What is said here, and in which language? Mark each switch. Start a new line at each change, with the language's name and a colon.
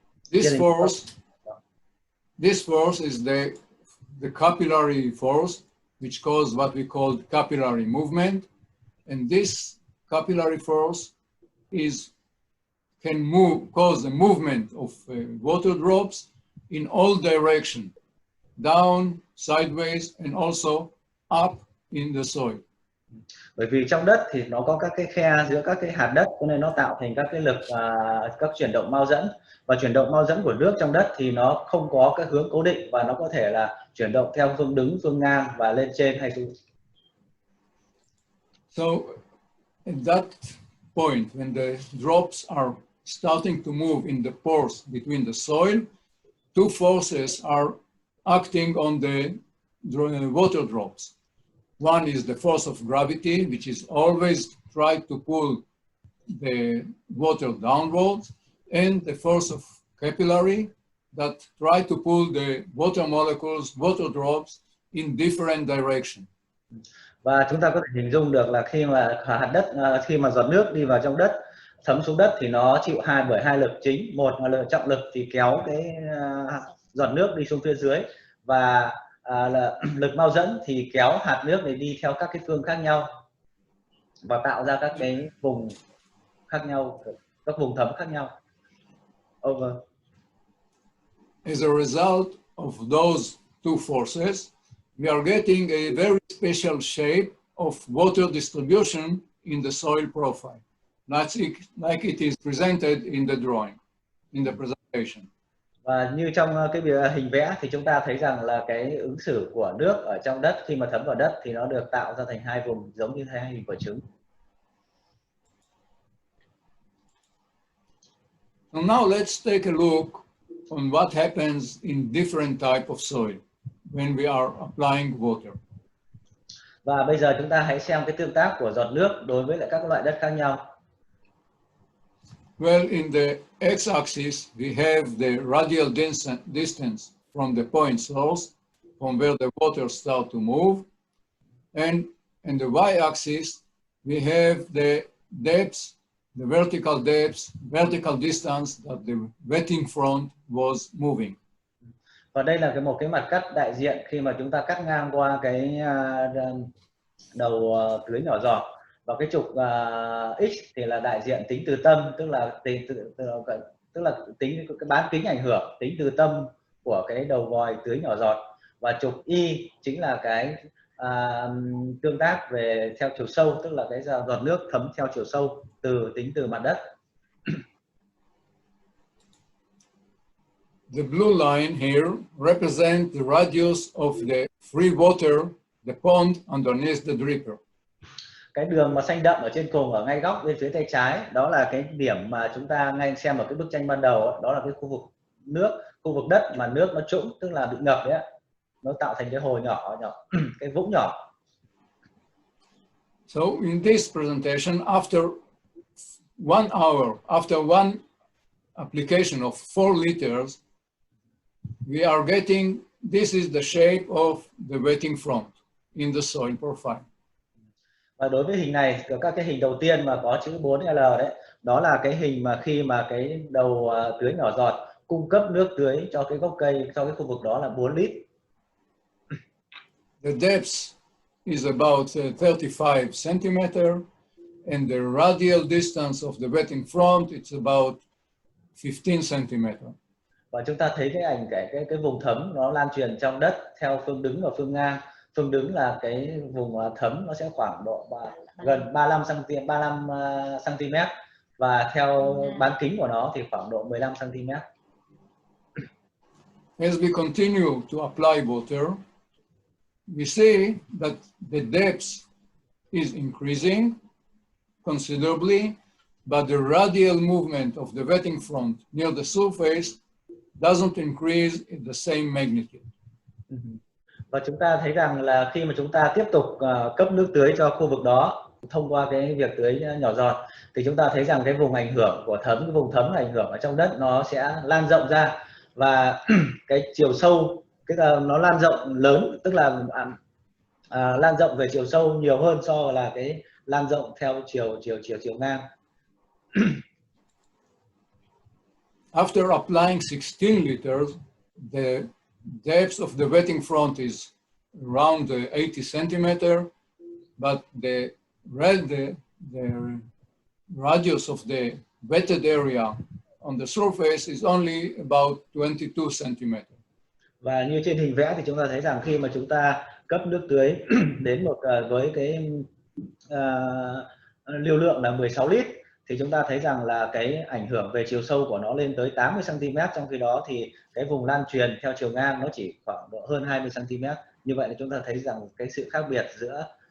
English: This force is the capillary force, which causes what we call capillary movement, and this capillary force can cause the movement of water drops in all directions, down, sideways, and also up in the soil.
Vietnamese: Bởi vì trong đất thì nó có các cái khe giữa các cái hạt đất, cho nên nó tạo thành các cái lực, các chuyển động mao dẫn, và chuyển động mao dẫn của nước trong đất thì nó không có cái hướng cố định, và nó có thể là chuyển động theo phương đứng, phương ngang và lên trên hay xuống.
English: So at that point, when the drops are starting to move in the pores between the soil, two forces are acting on the water drops. One is the force of gravity, which is always try to pull the water downwards, and the force of capillary that try to pull the water molecules, water drops in different direction.
Vietnamese: Và chúng ta có thể hình dung được là khi mà hạt đất, khi mà giọt nước đi vào trong đất, thấm xuống đất thì nó chịu bởi hai lực chính. Một là lực trọng lực thì kéo cái giọt nước đi xuống phía dưới, và là lực bao dẫn thì kéo hạt nước này đi theo các cái phương khác nhau và tạo ra các cái vùng khác nhau, các vùng thấm khác nhau.
English: Over. As a result of those two forces, we are getting a very special shape of water distribution in the soil profile, like it is presented in the drawing, in the presentation.
Vietnamese: Và như trong cái hình vẽ thì chúng ta thấy rằng là cái ứng xử của nước ở trong đất khi mà thấm vào đất thì nó được tạo ra thành hai vùng giống như hai hình quả trứng.
English: So now let's take a look on what happens in different type of soil when we are applying water.
Vietnamese: Và bây giờ chúng ta hãy xem cái tương tác của giọt nước đối với lại các loại đất khác nhau.
English: Well, in the x-axis, we have the radial distance from the point source, from where the water starts to move. And in the y-axis, we have the depths, the vertical depths, vertical distance that the wetting front was moving.
Vietnamese: Và đây là một cái mặt cắt đại diện khi mà chúng ta cắt ngang qua cái đầu lưới nhỏ giọt, và cái trục x thì là đại diện tính từ tâm, tức là tính cái bán kính ảnh hưởng tính từ tâm của cái đầu vòi tưới nhỏ giọt, và trục y chính là cái tương tác về theo chiều sâu, tức là cái giọt nước thấm theo chiều sâu tính từ mặt đất.
English: The blue line here represents the radius of the free water, the pond underneath the dripper.
Vietnamese: Cái đường mà xanh đậm ở trên cùng ở ngay góc bên phía tay trái, đó là cái điểm mà chúng ta ngay xem ở cái bức tranh ban đầu, đó là cái khu vực nước, khu vực đất mà nước nó trũng, tức là bị ngập đấy, nó tạo thành cái hồ nhỏ, cái vũng nhỏ.
English: So in this presentation, after 1 hour, after one application of 4 liters, we are getting, this is the shape of the wetting front in the soil profile.
Vietnamese: Và đối với hình này, các cái hình đầu tiên mà có chữ 4L đấy, đó là cái hình mà khi mà cái đầu tưới nhỏ giọt cung cấp nước tưới cho cái gốc cây, cho cái khu vực đó là 4 lít.
English: The depth is about 35 centimeter, and the radial distance of the wetting front, it's about 15 centimeter.
Vietnamese: Và chúng ta thấy cái ảnh cái vùng thấm nó lan truyền trong đất theo phương đứng và phương ngang. Phương đứng là cái vùng thấm nó sẽ khoảng độ gần 35 cm, và theo bán kính của nó thì khoảng độ 15 cm.
English: As we continue to apply water, we see that the depth is increasing considerably, but the radial movement of the wetting front near the surface doesn't increase in the same magnitude.
Vietnamese: Và chúng ta thấy rằng là khi mà chúng ta tiếp tục cấp nước tưới cho khu vực đó thông qua cái việc tưới nhỏ giọt, thì chúng ta thấy rằng cái vùng ảnh hưởng của cái vùng thấm ảnh hưởng ở trong đất nó sẽ lan rộng ra, và cái chiều sâu nó lan rộng lớn, tức là lan rộng về chiều sâu nhiều hơn so là cái lan rộng theo chiều ngang.
English: After applying 16 liters, the depth of the wetting front is around 80 centimeter, but the radius of the wetted area on the surface is only about 22 centimeter.
Vietnamese: Và như trên hình vẽ thì chúng ta thấy rằng khi mà chúng ta cấp nước tưới đến với cái lưu lượng là 16 lít, thì chúng ta thấy rằng là cái ảnh hưởng về chiều sâu của nó lên tới 80 cm, trong khi đó thì cái vùng lan truyền theo chiều ngang nó chỉ khoảng độ hơn 20 cm. Như vậy là chúng ta thấy rằng cái sự khác biệt giữa